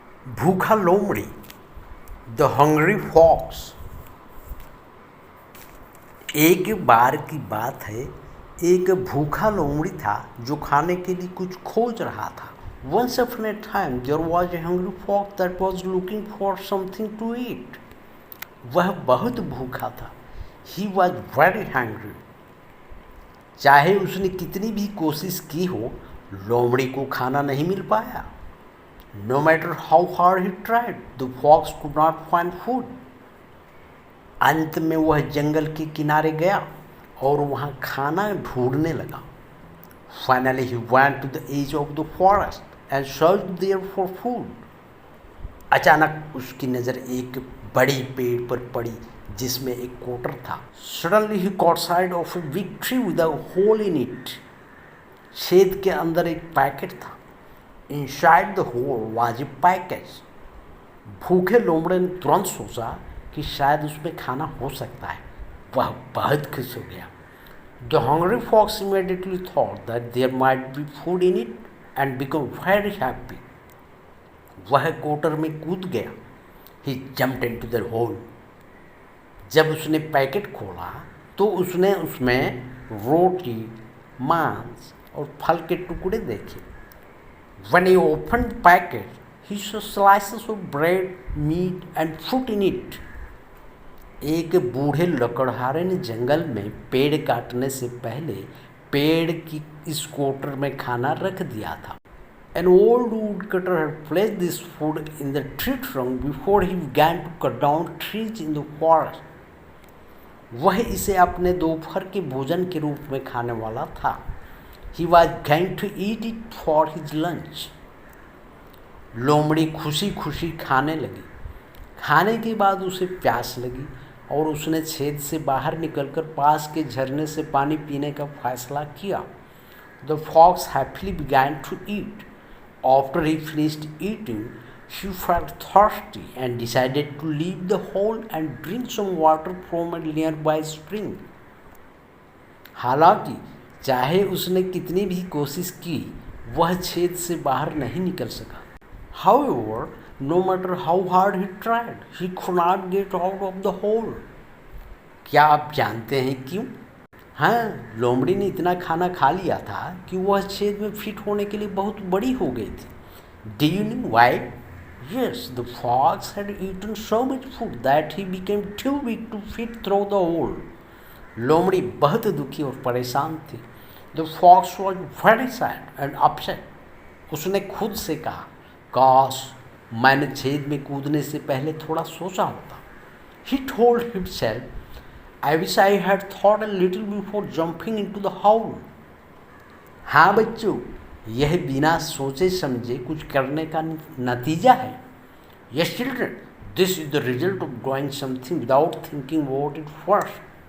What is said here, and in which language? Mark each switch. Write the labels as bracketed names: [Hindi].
[Hindi] भूखा लोमड़ी, [English] The hungry fox. [Hindi] एक बार की बात है, एक भूखा लोमड़ी था जो खाने के लिए कुछ खोज रहा था। [English] Once upon a time there was a hungry fox that was looking for something to eat. [Hindi] वह बहुत भूखा था। [English] He was very hungry. [Hindi] चाहे उसने कितनी भी कोशिश की हो, लोमड़ी को खाना नहीं मिल पाया। [English] No matter how hard he tried, the fox could not find food. [Hindi] अंत में वह जंगल के किनारे गया और वहाँ खाना ढूंढने लगा। [English] Finally he went to the edge of the forest and searched there for food. [Hindi] अचानक उसकी नज़र एक बड़ी पेड़ पर पड़ी जिसमें एक कोटर था। [English] Suddenly he caught sight of a big tree with a hole in it. [Hindi] छेद के अंदर एक पैकेट था। [English] Inside the hole was a package. [Hindi] भूखे लोमड़े ने तुरंत सोचा कि शायद उसमें खाना हो सकता है। वह बहुत खुश हो गया। [English] The hungry fox immediately thought that there might be food in it and became very happy. [Hindi] वह कोटर में कूद गया। [English] He jumped into the hole. [Hindi] जब उसने पैकेट खोला तो उसने उसमें रोटी, मांस और फल के टुकड़े देखे। [English] When he opened the packet, he saw slices of bread, meat and fruit in it. [Hindi] एक बूढ़े लकड़हारे ने जंगल में पेड़ काटने से पहले पेड़ की इस कोटर में खाना रख दिया था। [English] An old woodcutter had placed this food in the tree trunk before he began to cut down trees in the forest. [Hindi] वह इसे अपने दोपहर के भोजन के रूप में खाने वाला था। [English] He was going to eat it for his lunch. [Hindi] लोमड़ी खुशी खुशी खाने लगी। खाने के बाद उसे प्यास लगी और उसने छेद से बाहर निकलकर पास के झरने से पानी पीने का फैसला किया। [English] The fox happily began to eat. After he finished eating, he felt thirsty and decided to leave the hole and drink some water from a nearby spring. [Hindi] हालांकि चाहे उसने कितनी भी कोशिश की, वह छेद से बाहर नहीं निकल सका। [English] However, no matter how hard he tried, he could not get out of the hole. [Hindi] क्या आप जानते हैं क्यों? हाँ, लोमड़ी ने इतना खाना खा लिया था कि वह छेद में फिट होने के लिए बहुत बड़ी हो गई थी। [English] Do you know why? Yes, the fox had eaten so much food that he became too big to fit through the hole. [Hindi] लोमड़ी बहुत दुखी और परेशान थी। [English] The fox was very sad and upset. [Hindi] उसने खुद से कहा, काश मैंने छेद में कूदने से पहले थोड़ा सोचा होता। [English] He told himself, I wish I had thought a little before jumping into the hole. [Hindi] हाँ बच्चों, यह बिना सोचे समझे कुछ करने का नतीजा है। [English] Yes children, this is the result of doing something without thinking about it first.